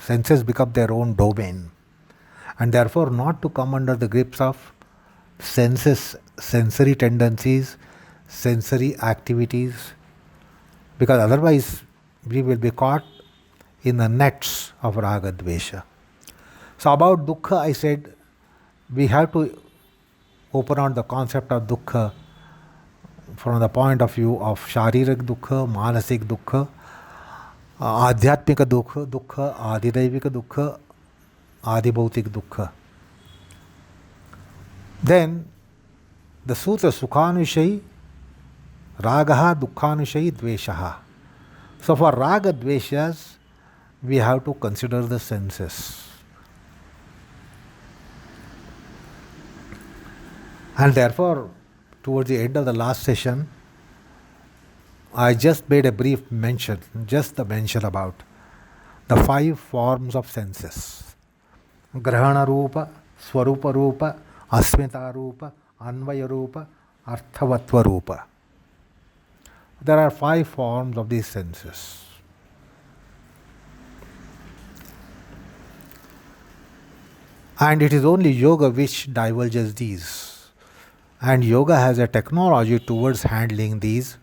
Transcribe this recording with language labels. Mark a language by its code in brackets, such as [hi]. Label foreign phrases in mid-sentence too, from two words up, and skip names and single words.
[en] Senses become their own domain, and therefore not to come under the grips of senses, sensory tendencies, sensory activities, because otherwise we will be caught in the nets of [sa] raga dvesha. [en] So about dukkha, I said we have to open out the concept of dukkha from the point of view of [sa] sharirik dukkha, manasik dukkha, adhyatmika dukkha, adidaivika dukkha, adibhautik dukkha. [en] Then the sutra [sa] sukhanushayi ragaha dukkhanushayi dveshaha. [en] So for [sa] raga dveshas, [en] we have to consider the senses. And therefore, towards the end of the last session, I just made a brief mention, just the mention about the 5 forms of senses. [sa] Grahana Rupa, Swarupa Rupa, Asmita Rupa, Anvaya Rupa, Arthavatva Rupa. [en] There are 5 forms of these senses. And it is only yoga which divulges these. And yoga has a technology towards handling these.